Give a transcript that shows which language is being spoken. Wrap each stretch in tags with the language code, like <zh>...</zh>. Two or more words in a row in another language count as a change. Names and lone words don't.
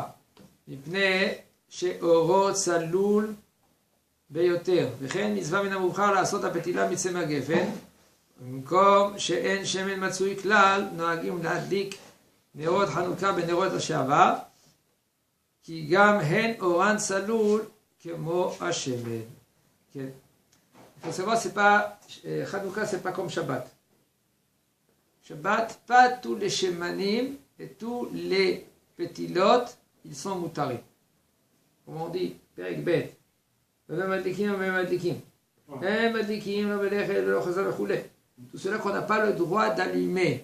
<he>מפני שאורו צלול ביותר, וכן מצווה מן המובחר לעשות הפתילה מצמר גפן, במקום שאין שמן מצוי כלל, נוהגים להדליק נרות חנוכה בנרות השעבר, כי גם הן אורן צלול כמו השמן. כן.</he> <fr>Il faut savoir, c'est pas, Hanouka, c'est pas comme Shabbat. Shabbat, pas tous les shemanim et tous les pétilotes, ils sont moutarés. Comme on dit,</fr> <he>פרק ב.</he> <fr>Tout cela qu'on n'a pas le droit d'allumer.</fr>